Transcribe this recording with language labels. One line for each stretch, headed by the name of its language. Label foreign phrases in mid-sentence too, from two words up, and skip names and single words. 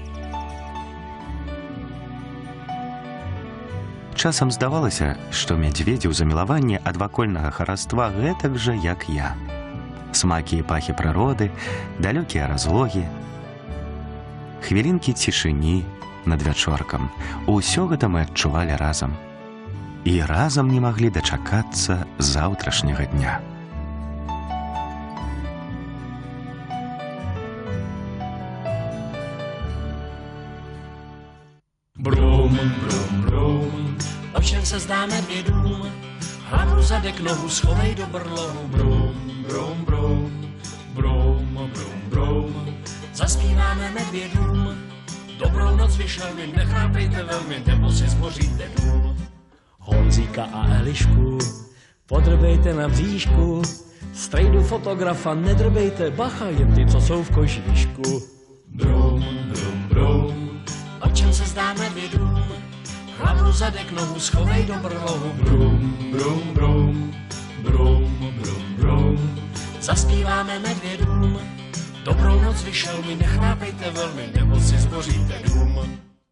Belarusian: Часам здавалася, што мядзведзі ў замілаванні ад вакольнага хараства гэтак жа, як я. Смакі і пахі прыроды, далёкія разлогі, хвілінкі цішыні над вячоркам. Усё гэта мы адчувалі разам. І разам не маглі дачакацца заўтрашняга дня.
Czech: Brum, brum, brum, o čem se zdá medvědům? Hlavu zadek, nohu schovej do brlohu. Brum, brum, brum, brum, brum, brum, zaspíváme medvědům. Dobrou noc vyšelmi, nechrápejte velmi, nebo si zboříte dům. Honzíka a Elišku podrbejte na bříšku. Strejdu fotografa nedrbejte, bacha, jen ty, co jsou v kožíšku. Brum, brum, brum, o čem se zdá medvědům? Hlavu zadek, nohu schovej do brlohu. Brum, brum, brum, brum, brum, brum, zaspíváme medvědům. Dobrou noc vyšel mi, nechrápejte velmi, nebo si zboříte dům.